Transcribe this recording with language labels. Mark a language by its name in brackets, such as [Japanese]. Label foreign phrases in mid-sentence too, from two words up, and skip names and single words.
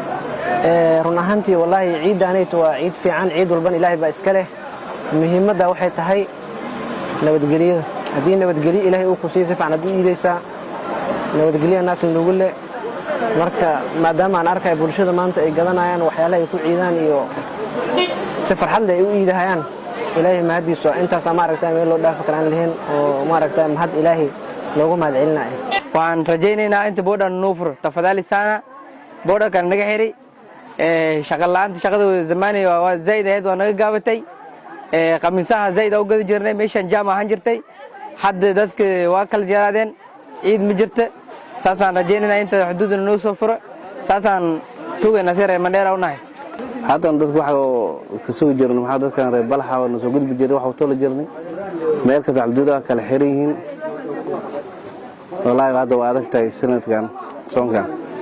[Somali] run ahaantii wallahi ciidaanaytu waa ciid fiican ciid walban ilaahay baa iska leh muhiimadda waxay tahay nabadgelyada haddii nabadgelyo ilaahay uu ku siiyo si fiican aad u iidaysaa nabadgelyo naas lagu le marka maadaama aan arkay bulshada maanta ay gadanayaan waxyaalaha ay ku ciidaan iyo si farxad leh ay u iidahayaan ilaahay mahadiisu intaas ma aragtay meel loo dhaaf karaan lahayn oo ma aragtay mahad ilaahay loogu mahad celinayo waxaan rajaynaynaa inta boodhan noo furo [Swahili] tafadhali sana [Somali] boodhankan naga xiri shaqa la'aanta shaqada zamaani waa zaid ahayd waa naga gaabatay qamiisaha zaid u gadi jirnay meeshan jaam ahaan jirtay hadda dadka waa kala jaraadeen ciid ma jirta saasaan rajaynaynaa inta xuduudna noo soo furo saasaan tugayna si reer Mandheera u nahay haddana dadku waxa ka soo jirnay maxaa dadkan reer Balxa oo soo gudbi jiray waxa uu tolo jirnay meel kasta xuduudaha kala xiran yihiin [Arabic] والله هذا وعدك تاي سنة كان شلون كان